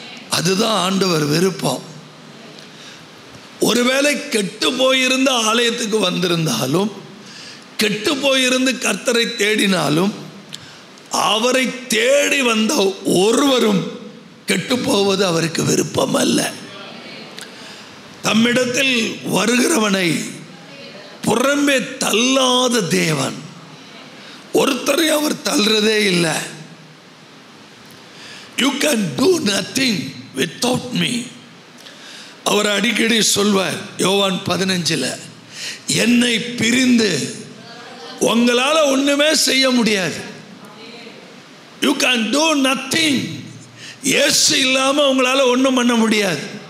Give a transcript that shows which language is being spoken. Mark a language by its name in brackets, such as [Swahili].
[Tamil] அதுதான் ஆண்டவர் விருப்பம். ஒருவேளை கெட்டு போயிருந்த ஆலயத்துக்கு வந்திருந்தாலும், கெட்டு போயிருந்து கர்த்தரை தேடினாலும், அவரை தேடி வந்த ஒருவரும் கெட்டு போவது அவருக்கு விருப்பம் அல்ல. தம்மிடத்தில் வருகிறவனை புறம்பே தள்ளாத தேவன். ஒருத்தரை அவர் தள்ளுறதே இல்லை. [English] You can do nothing without me. [Tamil] அவர் அடிக்கடி சொல்வார் யோவான் 15, என்னை பிரிந்து உங்களால் ஒன்றுமே செய்ய முடியாது. [English] You can do nothing. [Tamil] இயேசு இல்லாமல் உங்களால் ஒன்றும் பண்ண முடியாது.